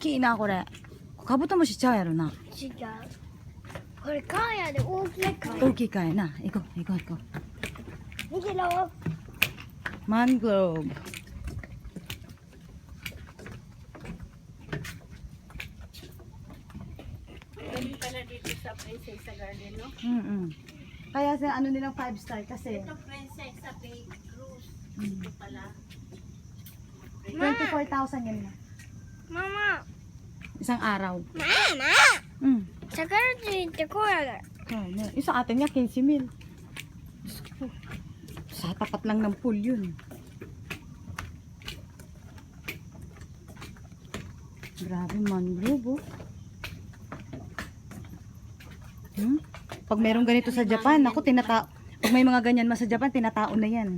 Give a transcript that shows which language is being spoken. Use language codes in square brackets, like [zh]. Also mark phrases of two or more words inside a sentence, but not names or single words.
[ja] きいな、これ。カブトムシちゃうやろな。違う。これ貝やで大きい貝。大きいかいな。行こう、行こう、行こう。見てろ。マングローブ。 [tl] Galing pala dito sa Princess Garden, no? Kaya sa ano nilang 5 star kasi. Ito Princess sa Big Cruise. Ito pala. 24,000 yan na. Mama. Isang araw. Mama. Sa garden [ja] ってこうやで。 [tl] Yung sa atin nga, 15,000. Sa tapat lang ng pool yun. Grabe mangrove, oh. Pag mayroong ganito sa Japan, ako pag may mga ganyan sa Japan, tinataon na yan.